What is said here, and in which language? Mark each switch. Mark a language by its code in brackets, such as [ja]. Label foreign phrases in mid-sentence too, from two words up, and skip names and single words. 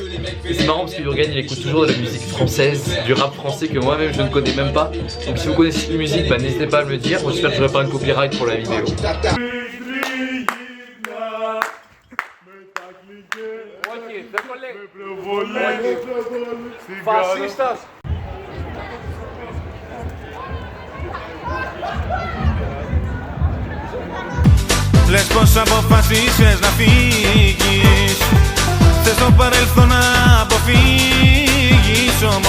[fr] Et c'est marrant parce que Jürgen il écoute toujours de la musique française, du rap français que moi-même je ne connais même pas. Donc si vous connaissez cette musique, bah, n'hésitez pas à me le dire. Moi j'espère que j'aurai pas un copyright pour la vidéo. Fascistas! [el] Λες πως αποφασίσες να φύγεις. Θες το παρελθόν να αποφύγεις όμως.